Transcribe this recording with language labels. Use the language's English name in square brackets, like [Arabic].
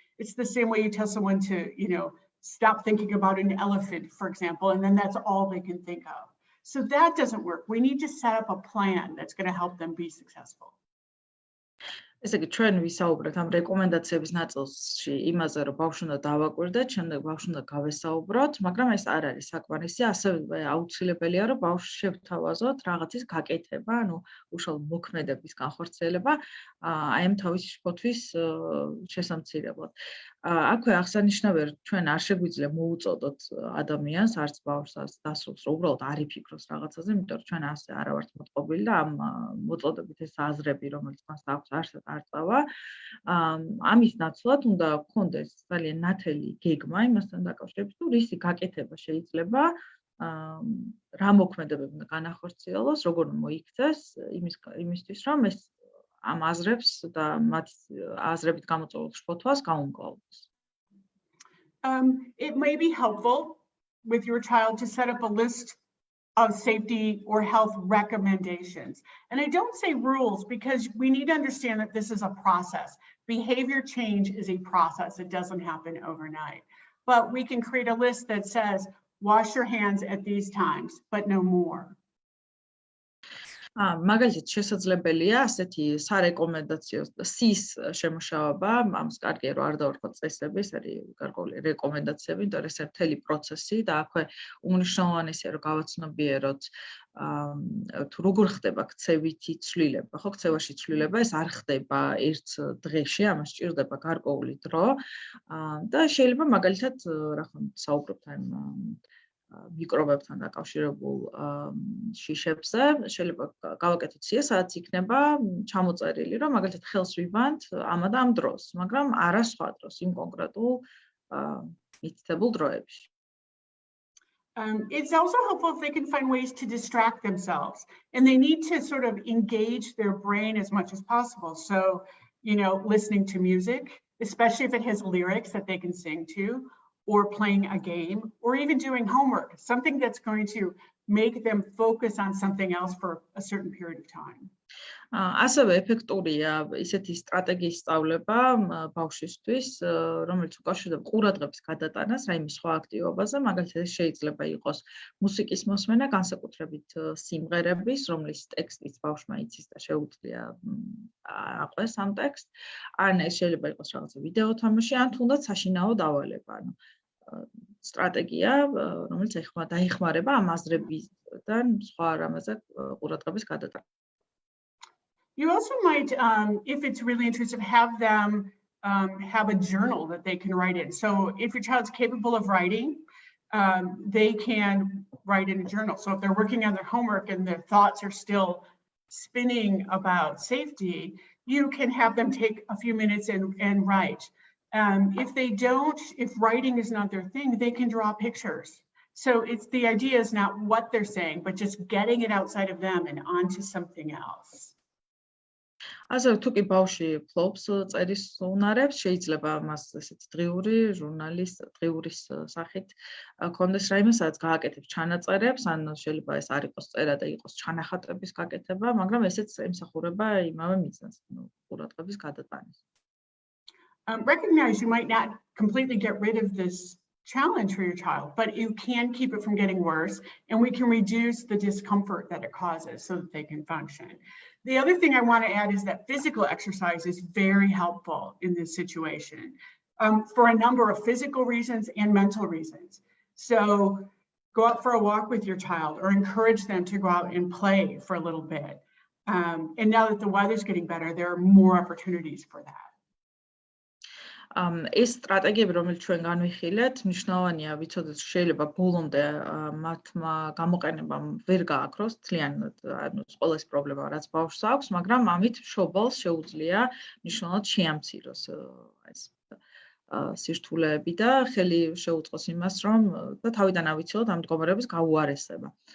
[English] It's the same way you tell someone to, stop thinking about an elephant, for example, and then that's all they can think of. So that doesn't work. We need to set up a plan that's going to help them be successful. [Georgian] ესე იგი, ჩვენ ვისაუბრეთ ამ რეკომენდაციების ნაწილში იმაზე, რომ ბავშვს უნდა დავაკვირდეთ, შემდეგ ბავშვს უნდა გავესაუბროთ, მაგრამ ეს არ არის საკმარისი, ასევე აუცილებელია, რომ ბავშვს შევთავაზოთ რაღაცის გაკეთება, ანუ უშუალო მოქმედების განხორციელება, აი ამ თავის ფოთვის შესამცირებლად. აქვე აღსანიშნავია, რომ ჩვენ არ შეგვიძლია მოუწოდოთ ადამიანს, არც ბავშვს, არც დასრულს, რომ უბრალოდ არ იფიქროს რაღაცაზე, იმიტომ რომ ჩვენ ასე არა ვართ მოწყობილი და ამ მოწოდებით ეს აზრები, რომელიც მას აქვს, არ წავა. ამის ნაცვლად უნდა გქონდეს ძალიან ნათელი გეგმა იმასთან დაკავშირებით, თუ რისი გაკეთება შეიძლება რა მოქმედებები უნდა განახორციელოს, როგორ მოიქცეს იმისთვის, რომ ეს ამ აზრებს და მათ აზრებით გამოწვეულ შფოთვას გაუმკლავდეს. [English] It may be helpful with your child to set up a list of safety or health recommendations. And I don't say rules because we need to understand that this is a process. Behavior change is a process. It doesn't happen overnight. But we can create a list that says, wash your hands at these times, but no more. [Georgian] მაგალითად შესაძლებელია ასეთი სარეკომენდაციო სის შემუშავება, ამას კარგია რომ არ დავარქოთ წესები, ეს არის გარკვეული რეკომენდაციები, იმიტომ რომ ეს არის მთელი პროცესი და აქვე უმნიშვნელოვანესია რომ გავაცნობიეროთ თუ როგორ ხდება ქცევითი ცვლილება, ხო, ქცევაში ცვლილება ეს არ ხდება ერთ დღეში, ამას სჭირდება გარკვეული დრო და შეიძლება მაგალითად რა ხომ საუბრობთ ამ მიკრობებთან დაკავშირებულ შიშებზე, შეიძლება გავაკეთოთ სია, სადაც იქნება ჩამოწერილი, რომ მაგალითად ხელს ვიბანთ ამ და ამ დროს, მაგრამ არა სხვა დროს, იმ კონკრეტულ მითითებულ დროებში. [English] It's also helpful if they can find ways to distract themselves, and they need to sort of engage their brain as much as possible. So, listening to music, especially if it has lyrics that they can sing to, or playing a game, or even doing homework, something that's going to make them focus on something else for a certain period of time. [Georgian] ასევე ეფექტურია ისეთი სტრატეგიის სწავლება ბავშვისთვის, რომელიც უკავშირდება ყურადღების გადატანას რაიმე სხვა აქტივობაზე, მაგალითად ეს შეიძლება იყოს მუსიკის მოსმენა, განსაკუთრებით სიმღერების, რომლის ტექსტიც ბავშვმა იცის და შეუძლია აყვეს ამ ტექსტს, ან ეს შეიძლება იყოს რაღაცა ვიდეო თამაში, ან თუნდაც საშინაო დავალება, ანუ სტრატეგია, რომელიც დაეხმარება ამ აზრებიდან სხვა რამაზე ყურადღების გადატანა. [English] You also might, if it's really intrusive, have them have a journal that they can write in. So if your child's capable of writing, they can write in a journal. So if they're working on their homework and their thoughts are still spinning about safety, you can have them take a few minutes and write. If writing is not their thing, they can draw pictures. So the idea is not what they're saying, but just getting it outside of them and onto something else. [Georgian] ასევე თუ კი ბავშვი ფლობს წერის უნარებს, შეიძლება მას ესეთ დღიური ჟურნალის, დღიურის სახით კონდეს რაიმე, სადაც გააკეთებს ჩანაწერებს, ან შეიძლება ეს არ იყოს წერა და იყოს ჩანახატების გაკეთება, მაგრამ ესეც ემსახურება იმავე მიზანს, ყურადღების გადატანის. [English] Recognize you might not completely get rid of this challenge for your child, but you can keep it from getting worse, and we can reduce the discomfort that it causes so that they can function. The other thing I want to add is that physical exercise is very helpful in this situation for a number of physical reasons and mental reasons. So go out for a walk with your child or encourage them to go out and play for a little bit. And now that the weather's getting better, there are more opportunities for that. [Georgian] ეს სტრატეგიები, რომელიც ჩვენ განვიხილეთ, მნიშვნელოვანია ვიცოდეთ, შეიძლება ბოლომდე მათმა გამოყენებამ ვერ გააქროს მთლიანად, ანუ ყველა ეს პრობლემა, რაც ბავშვს აქვს, მაგრამ ამით მშობელს შეუძლია მნიშვნელოვნად შეამციროს ეს სირთულეები და ხელი შეუწყოს იმას, რომ და თავიდან ავიცილოთ ამ მდგომარეობის გაუარესება.